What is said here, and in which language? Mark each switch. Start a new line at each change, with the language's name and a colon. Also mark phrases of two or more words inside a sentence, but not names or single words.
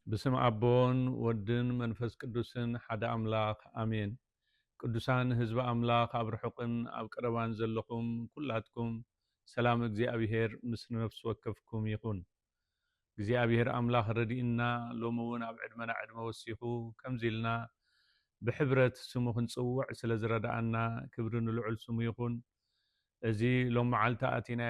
Geez: በስመ አብ ወወልድ ወመንፈስ ቅዱስ አሐዱ አምላክ አሜን
Tigrinya: ቅዱሳን ህዝበ አምላክ አብርሑቅን አብቀረባን ዘለኹም ኩላትኩም ሰላም እግዚአብሔር ምስ ነፍስ ወከፍኩም ይኹን እግዚአብሔር አምላክ ረዲእና ሎሙውን አብ ዕድመና ዕድመ ወሲኹ ከምዚልና ብሕብረት ስሙ ክንጽውዕ ስለ ዝረዳእና ክብሪ ንልዑል ስሙ ይኹን እዚ ሎም መዓልቲ አቲናዮ